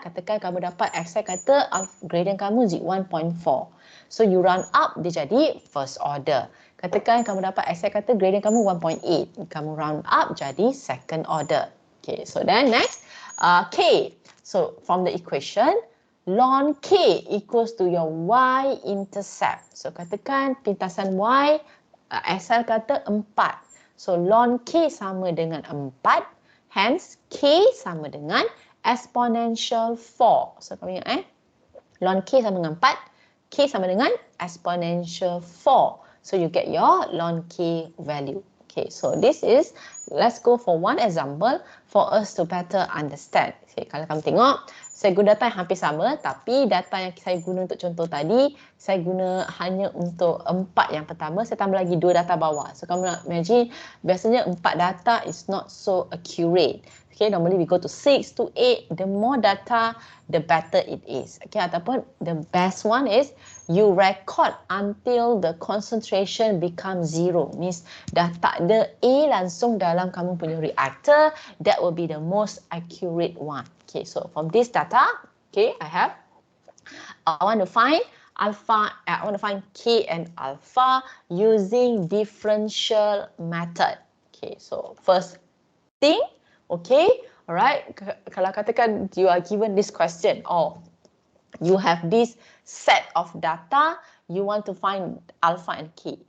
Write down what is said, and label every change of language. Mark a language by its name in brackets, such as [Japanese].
[Malay] Katakan kamu dapat Excel kata gradient kamu 1.4. [English] So you round up, [Malay] dia jadi first order. Katakan kamu dapat Excel kata gradient kamu 1.8. [English] Kamu round up jadi second order. Okay, so then next, K. So from the equation, ln K equals to your y-intercept. [Malay] So katakan pintasan Y, Excel kata 4. So ln K sama dengan 4. Hence, K sama dengan exponential 4. So kamu ingat ln K sama dengan 4. K sama dengan exponential 4. [English] So you get your ln K value. Okay, so this is, let's go for one example for us to better understand. [Malay] Okay, kalau kamu tengok, saya guna data yang hampir sama, tapi data yang saya guna untuk contoh tadi, saya guna hanya untuk 4 yang pertama, saya tambah lagi 2 data bawah. [English] So [Malay] kamu nak [English] imagine, biasanya 4 data is not so accurate. Okay, normally we go to 6 to 8. The more data, the better it is. Okay, ataupun the best one is you record until the concentration becomes 0. [Malay] Means dah tak ada A langsung dalam kamu punya reactor. [English] That will be the most accurate one. Okay, so from this data, okay, I want to find alpha, I want to find K and alpha using differential method. Okay, so first thing, okay, alright, [Malay] kalau katakan [English] you are given this question, or you have this set of data, you want to find alpha and K.